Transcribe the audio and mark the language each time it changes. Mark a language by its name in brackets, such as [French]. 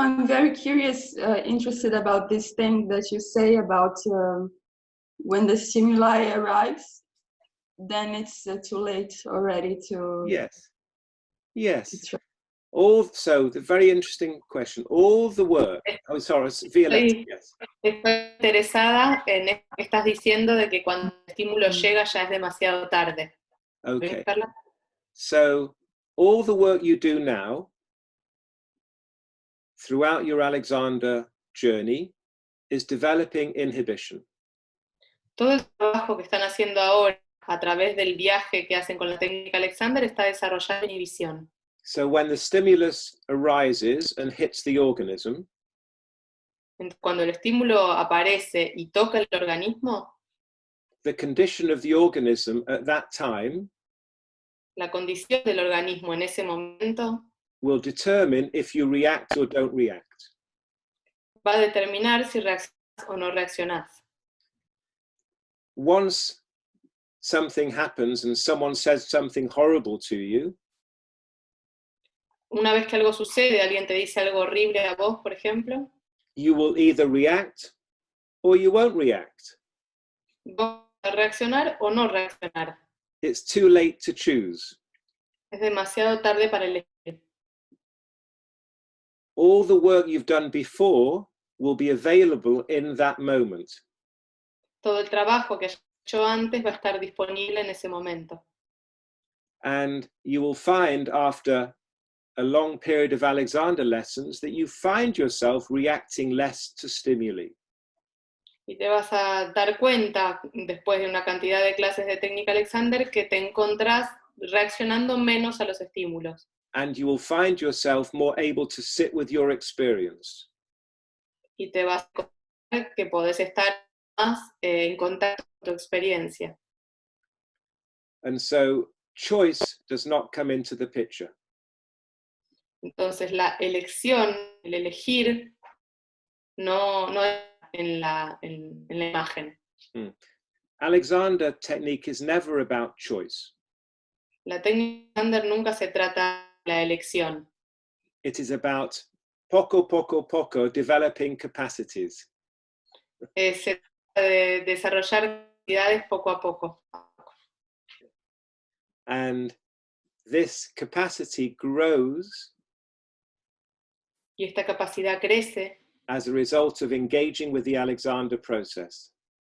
[English] I'm very curious, interested about this thing that you say about when the stimuli arrives, then it's too late already to. Yes. Yes. Also, the very interesting question. All the work. Oh, sorry, Violetta. [Spanish] Sí. [English] Yes. [Spanish] Estoy interesada en esto que estás diciendo de que cuando el estímulo llega ya es demasiado tarde. [English] Okay. [Spanish] ¿Ves, Carla? [English] So, all the work you do now, throughout your Alexander journey, is developing inhibition. [Spanish] Todo el trabajo que están haciendo ahora a través del viaje que hacen con la técnica Alexander está desarrollando inhibición. [English] So when the stimulus arises and hits the organism, [Spanish] Entonces, cuando el estímulo aparece y toca el organismo, [English] the condition of the organism at that time [Spanish] la condición del organismo en ese momento [English] will determine if you react or don't react. [Spanish] va a determinar si reaccionás o no reaccionás. [English] Once something happens and someone says something horrible to you, [Spanish] Una vez que algo sucede, alguien te dice algo horrible a vos, por ejemplo, [English] you will either react or you won't react. [Spanish] vos vas a reaccionar o no reaccionar. [English] It's too late to choose. [Spanish] Es demasiado tarde para elegir. [English] All the work you've done before will be available in that moment. [Spanish] Todo el trabajo que hayas hecho antes va a estar disponible en ese momento. [English] And you will find after a long period of Alexander lessons that you find yourself reacting less to stimuli. [Spanish] Y te vas a dar cuenta, después de una cantidad de clases de técnica Alexander, que te encontrás reaccionando menos a los estímulos. [English] And you will find yourself more able to sit with your experience. [Spanish] Y te vas a encontrar que podés estar más en contacto con tu experiencia. [English] And so choice does not come into the picture. [Spanish] Entonces la elección, el elegir, no es en la imagen. [English] Alexander technique is never about choice. [Spanish] La técnica Alexander nunca se trata de la elección. [English] It is about [Spanish] poco [English] developing capacities. [Spanish] Se trata de desarrollar capacidades poco a poco. [English] And this capacity grows [Spanish] Y esta capacidad crece [English] as a result of engaging with the Alexander process.